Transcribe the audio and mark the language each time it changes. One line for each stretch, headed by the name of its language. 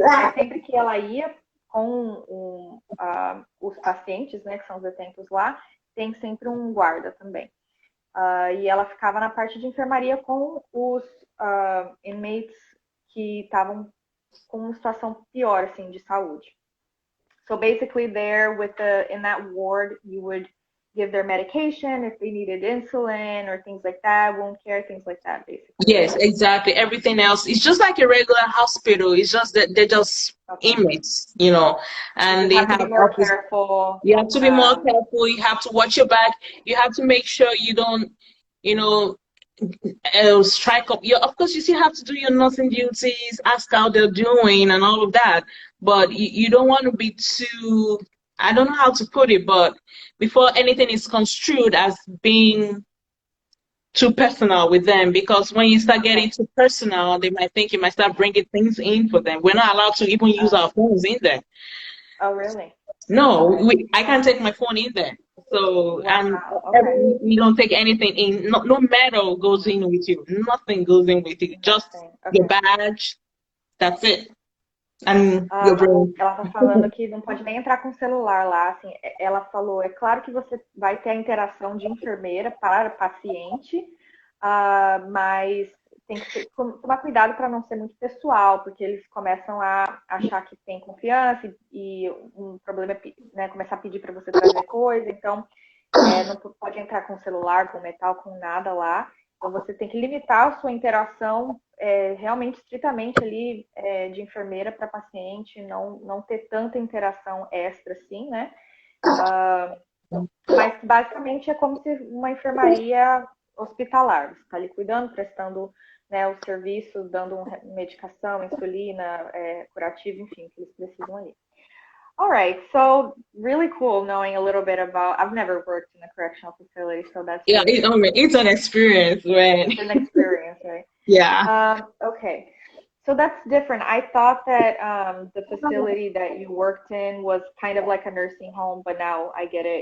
Portuguese: Mas sempre que ela ia com os pacientes, né, que são os detentos lá, tem sempre um guarda também. E ela ficava na parte de enfermaria com os inmates que estavam com uma situação pior, assim, de saúde.
English: So basically there in that ward, you would give their medication if they needed insulin or things like that, wound care, things like that, basically. Yes, exactly. Everything else, it's just like a regular hospital. It's just that they're just inmates, and they have to be more careful. You have to be more careful. You have to watch your back. You have to make sure you don't, strike up. Of course, you still have to do your nursing duties, ask how they're doing and all of that. But you don't want to be too, I don't know how to put it, but before anything is construed as being too personal with them, because when you start getting too personal, they might think you might start bringing things in for them. We're not allowed to even use our phones in there. Oh, really? No, I can't take my phone in there. So, and you don't take anything in. No metal goes in with you. Nothing goes in with you. Just your badge. That's it. And your brain.
Portuguese: Ela tá falando que não pode nem entrar com o celular lá. Assim, ela falou, é claro que você vai ter a interação de enfermeira para paciente, mas tem que tomar cuidado para não ser muito pessoal, porque eles começam a achar que tem confiança e um problema é, né, começar a pedir para você trazer coisa. Então, não pode entrar com celular, com metal, com nada lá. Então, você tem que limitar a sua interação realmente estritamente ali de enfermeira para paciente, não ter tanta interação extra assim, né? Mas basicamente é como se uma enfermaria hospitalar. Você está ali cuidando, prestando, né, o serviço, dando medicação, insulina, curativo, enfim, que eles precisam ali.
English: All right, so really cool knowing a little bit about. I've never worked in a correctional facility, so that's it's an experience, right? It's an experience, right? Yeah. Okay, so that's different. I thought that the facility that you worked in was kind of like a nursing home, but now I get it.